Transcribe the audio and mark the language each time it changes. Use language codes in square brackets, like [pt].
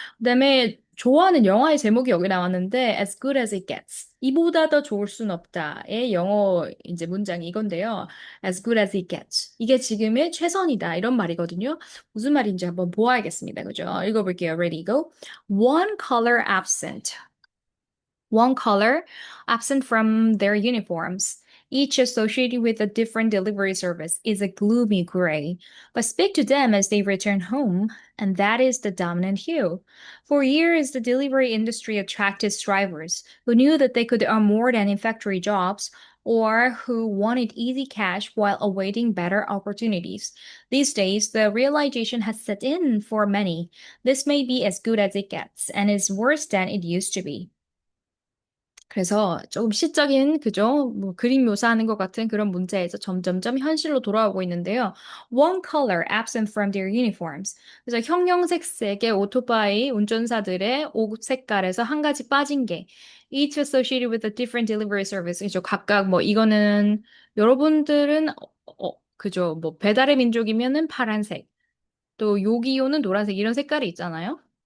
[ko] 그다음에 좋아하는 영화의 제목이 여기 나왔는데 [en] as good as it gets. [ko] 이보다 더 좋을 순 없다의 영어 이제 문장이 이건데요. [en] as good as it gets. [ko] 이게 지금의 최선이다. 이런 말이거든요. 무슨 말인지 한번 보아야겠습니다. 그죠? 읽어볼게요. [en] Ready, go. One color absent. One color absent from their uniforms, each associated with a different delivery service, is a gloomy gray. But speak to them as they return home, and that is the dominant hue. For years, the delivery industry attracted strivers who knew that they could earn more than in factory jobs or who wanted easy cash while awaiting better opportunities. These days, the realization has set in for many. This may be as good as it gets and is worse than it used to be. [ko] 그래서 조금 시적인, 그죠? 뭐 그림 묘사하는 것 같은 그런 문제에서 점점점 현실로 돌아오고 있는데요. [en] One color absent from their uniforms. [ko] 그래서 형형색색의 오토바이 운전사들의 옷 색깔에서 한 가지 빠진 게 [en] each associated with a different delivery service. [ko] 그죠? 각각 뭐 이거는 여러분들은 그죠? 뭐 배달의 민족이면은 파란색, 또 요기요는 노란색 이런 색깔이 있잖아요.